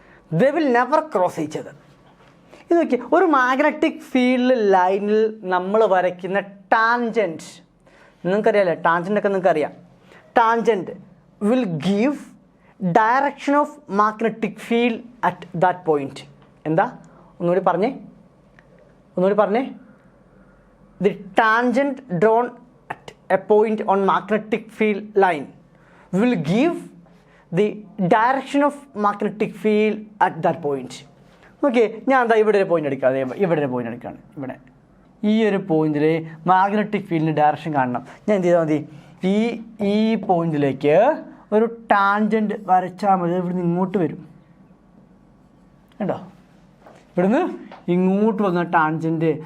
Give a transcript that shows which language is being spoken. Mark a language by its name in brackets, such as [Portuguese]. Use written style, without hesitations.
[English] They will never cross each other. [Malayalam] ഇത് നോക്കിയേ, ഒരു മാഗ്നറ്റിക് ഫീൽഡ് ലൈനിൽ നമ്മൾ വരയ്ക്കുന്ന ടാൻജൻറ്റ്, നിങ്ങൾക്കറിയാമല്ലേ ടാൻജൻ്റൊക്കെ നിങ്ങൾക്കറിയാം. [English] Tangent will give direction of magnetic field at that point. എന്താ? [Malayalam] ഒന്നുകൂടി പറഞ്ഞേ. [English] The tangent drawn at a point on magnetic field line will give the direction of magnetic field at that point. [Malayalam] Okay, ഞാൻ എന്താ ഇവിടെ ഒരു point എടുക്കാം. അതേ ഇവിടെ ഒരു പോയിന്റ് എടുക്കുകയാണ്. ഇവിടെ ഈ ഒരു പോയിന്റിൽ മാഗ്നറ്റിക് ഫീൽഡിൻ്റെ ഡയറക്ഷൻ കാണണം. ഞാൻ എന്ത് ചെയ്താൽ മതി, ഈ പോയിന്റിലേക്ക് ഒരു ടാൻജൻറ്റ് വരച്ചാൽ മതി. ഇവിടുന്ന് ഇങ്ങോട്ട് വരും കേട്ടോ, ഇവിടുന്ന് ഇങ്ങോട്ട് വന്ന ടാൻജൻറ്റ്.